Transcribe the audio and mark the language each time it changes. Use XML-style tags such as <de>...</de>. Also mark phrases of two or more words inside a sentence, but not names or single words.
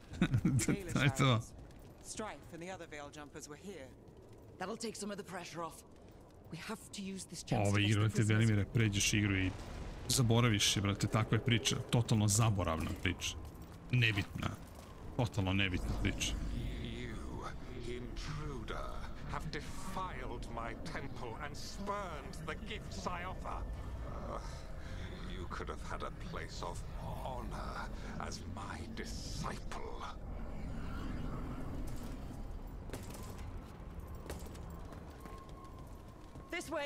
<hr>To je to. Ova igra, brate, Velimire, pređeš igru i zaboraviš je, brate, takva je priča, totalno zaboravna priča. Nebitna, totalno nebitna priča.</hr> <en>Have defiled my temple and spurned the gifts I offer. You could have had a place of honor as my disciple. This way!</en>